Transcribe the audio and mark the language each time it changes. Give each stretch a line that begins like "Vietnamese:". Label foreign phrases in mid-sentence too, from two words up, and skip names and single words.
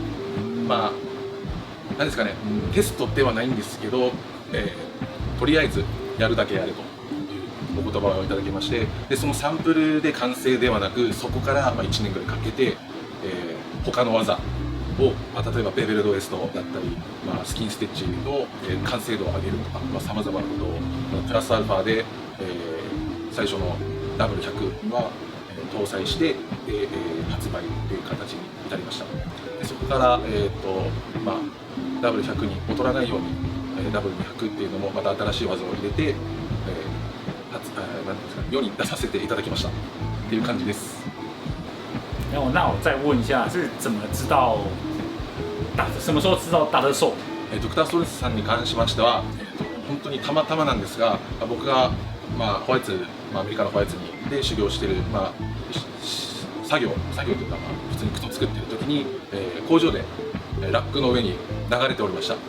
Japanese: 何ですかね、テストではないんですけど、とりあえずやるだけやれというお言葉をいただきまして、でそのサンプルで完成ではなく、そこから1年ぐらいかけて、他の技を、例えばベベルドウエストだったり、スキンステッチの、完成度を上げるとか、さまざまなことをプラスアルファで、最初の W100 は、搭載して、発売という形に至りました。でそこから、W100 に劣らないように、W200 っていうのもまた新しい技を入れて、なんですか、世に出させていただきましたっていう感じです。
Chinese: 那我再问一下，是怎么知道什么时候知道大特搜？
Japanese: ドクター・ソルスさんに関しましては、本当にたまたまなんですが、僕が、ホワイト、アメリカのホワイトにで修行している、作業というか、普通に靴を作っている時に、工場でラックの上に流れておりました。